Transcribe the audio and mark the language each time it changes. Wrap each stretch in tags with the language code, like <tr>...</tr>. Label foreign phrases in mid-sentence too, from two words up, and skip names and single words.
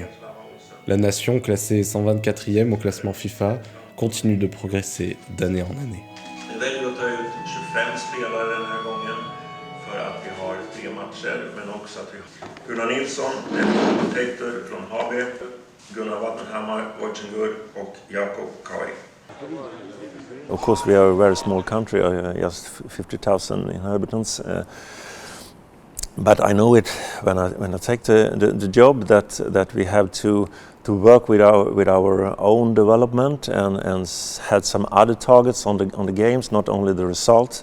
<fr>La nation, classée 124e au classement FIFA, continue de progresser d'année en année.</fr> <sv>Vi väljer att ta ut 25 spelare den här gången för att vi har 3 matcher, men också att vi har Gunnar Nilsson, commentator från HB, Gunnar Wattenhammar, Wojciech och Jakob Kai.</sv> <en>Of course, we are a very small country, just 50,000 inhabitants. But I know it when I take the job that we have to work with our own development and had some other targets on the games, not only the result.</en>